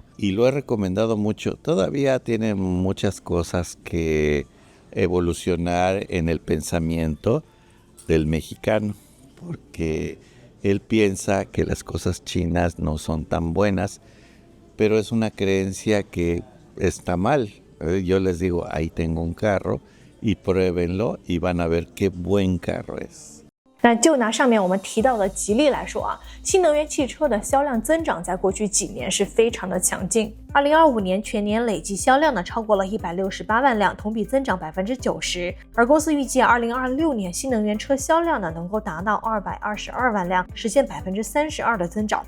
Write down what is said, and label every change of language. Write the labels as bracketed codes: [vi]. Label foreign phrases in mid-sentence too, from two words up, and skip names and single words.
[es] Y lo he recomendado mucho. Todavía tienen muchas cosas que evolucionar en el pensamiento del mexicano, porque él piensa que las cosas chinas no son tan buenas, pero es una creencia que está mal. Yo les digo, ahí tengo un carro y pruébenlo y van a ver qué buen carro es. [zh] 那就拿上面我们提到的吉利来说新能源汽车的销量增长在过去几年是非常的强劲。2025年全年累计销量超过了168万辆，同比增长90%。而公司预计2026年新能源车销量能够达到222万辆，实现32%的增长。